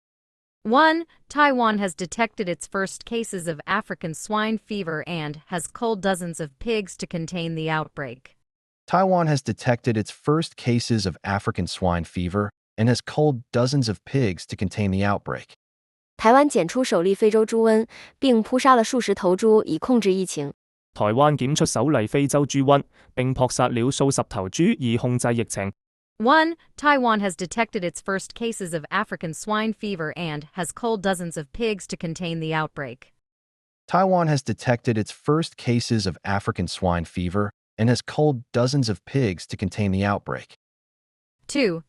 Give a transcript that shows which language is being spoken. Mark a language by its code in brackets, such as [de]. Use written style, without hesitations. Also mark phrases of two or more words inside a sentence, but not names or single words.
[en] 1. Taiwan has detected its first cases of African swine fever and has culled dozens of pigs to contain the outbreak. Taiwan has detected its first cases of African swine fever and has culled dozens of pigs to contain the outbreak. [zh] 台湾检出首例非洲猪瘟，并扑杀了数十头猪以控制疫情。台灣檢出首例非洲豬瘟，並撲殺了數十頭豬以控制疫情。 [en] 1. Taiwan has detected its first cases of African swine fever and has culled dozens of pigs to contain the outbreak. Taiwan has detected its first cases of African swine fever and has culled dozens of pigs to contain the outbreak. 2.